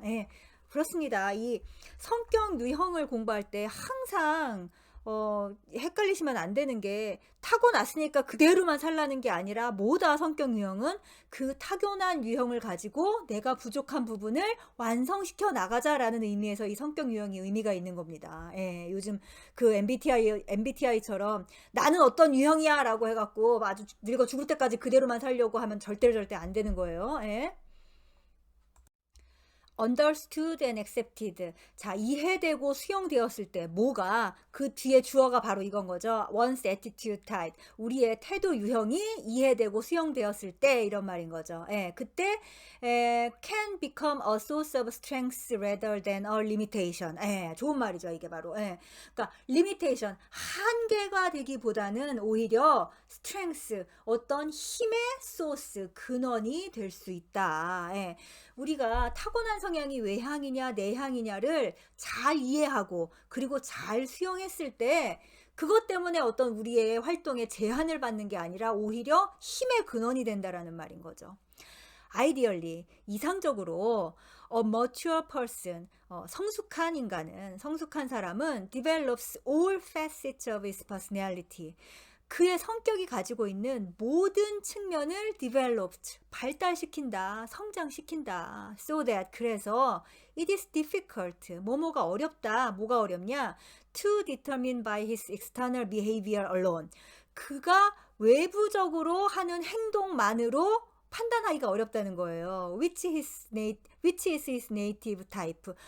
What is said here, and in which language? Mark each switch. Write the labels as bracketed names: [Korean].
[Korean] 예, 그렇습니다. 이 성격 유형을 공부할 때 항상 헷갈리시면 안 되는 게 타고났으니까 그대로만 살라는 게 아니라 뭐다 성격 유형은 그 타고난 유형을 가지고 내가 부족한 부분을 완성시켜 나가자라는 의미에서 이 성격 유형이 의미가 있는 겁니다. 예, 요즘 그 MBTI처럼 나는 어떤 유형이야 라고 해갖고 아주 늙어 죽을 때까지 그대로만 살려고 하면 절대 안 되는 거예요. 예. [English] understood and accepted. [Korean] 자, 이해되고 수용되었을 때 뭐가 그 뒤에 주어가 바로 이건 거죠. [English] one's attitude type. [Korean] 우리의 태도 유형이 이해되고 수용되었을 때 이런 말인 거죠. 예, 그때 [English] can become a source of strength rather than a limitation. [Korean] 예, 좋은 말이죠. 이게 바로. 예. 그러니까 limitation 한계가 되기보다는 오히려 strength 어떤 힘의 source 근원이 될 수 있다. 예. 우리가 타고난 성향이 외향이냐 내향이냐를 잘 이해하고 그리고 잘 수용했을 때 그것 때문에 어떤 우리의 활동에 제한을 받는 게 아니라 오히려 힘의 근원이 된다라는 말인 거죠. [English] Ideally, [Korean] 이상적으로 [English] a mature person, [Korean] 성숙한 사람은 [English] develops all facets of his personality. [Korean] 그의 성격이 가지고 있는 모든 측면을 developed, 발달시킨다, 성장시킨다. [English] So that, [Korean] 그래서 [English] it is difficult, [Korean] 뭐뭐가 어렵다. 뭐가 어렵냐? [English] To determine by his external behavior alone. [Korean] 그가 외부적으로 하는 행동만으로 판단하기가 어렵다는 거예요. [English] Which is his native type.